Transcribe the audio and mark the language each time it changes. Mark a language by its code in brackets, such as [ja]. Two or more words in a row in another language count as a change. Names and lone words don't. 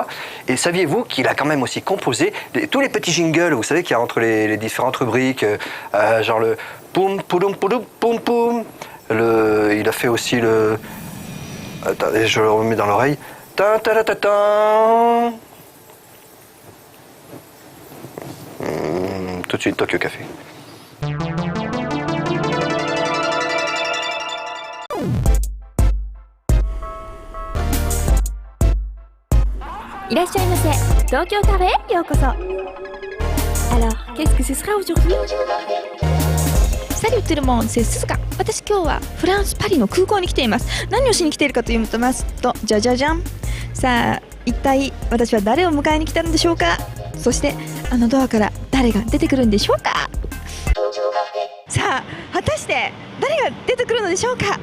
[fr] Et saviez-vous qu'il a quand même aussi composé tous les petits jingles, vous savez, qu'il y a entre les différentes rubriques, genre le poum, pouloum, pouloum, poum, poum. Il a fait aussi le... Attendez, je le remets dans l'oreille. Ta ta ta ta ta. Tout de suite, Tokyo Café. [ja] いらっしゃいませ。東京カフェへようこそ。 [fr] Alors, qu'est-ce que ce sera aujourd'hui? Salut tout le monde, c'est Suzuka。 [ja] 私今日はフランス・パリの空港に来ています。何をしに来ているかと言いますと、じゃじゃじゃん。さあ、一体私は誰を迎えに来たのでしょうか。そしてあのドアから誰が出てくるんでしょうか。さあ、果たして誰が出てくるのでしょうか。